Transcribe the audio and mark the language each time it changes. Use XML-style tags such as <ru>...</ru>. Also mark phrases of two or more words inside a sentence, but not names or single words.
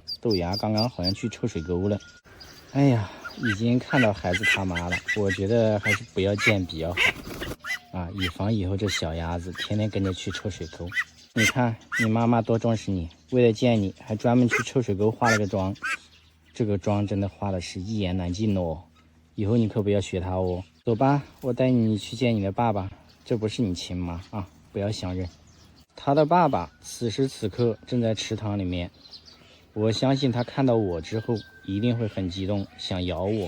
<zh>豆芽剛剛好像去臭水溝了。哎呀，已經看到孩子他媽了，我覺得還是不要見比較好啊，以防以後這小鴨子天天跟着去臭水溝。你看你媽媽多重視你，為了見你還專門去臭水溝化了個妝，這個妝真的化的是一言難盡哦，以後你可不要學她哦。走吧，我帶你去見你的爸爸，這不是你親媽啊，不要相認。他的爸爸此時此刻正在池塘裡面，我相信他看到我之後一定会很激動，想咬我。</zh>